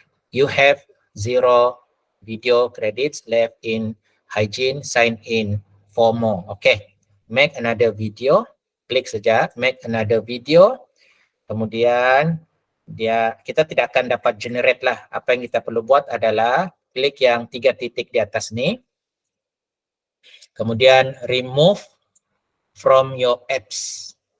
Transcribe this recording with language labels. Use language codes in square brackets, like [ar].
[en] You have 0 video credits left in hygiene, sign in for more. Oke, make another video. [ms] Klik saja, [en] make another video. [ms] Kemudian kita tidak akan dapat generate lah. Apa yang kita perlu buat adalah klik yang 3 titik di atas ni. Kemudian [en] remove from your apps.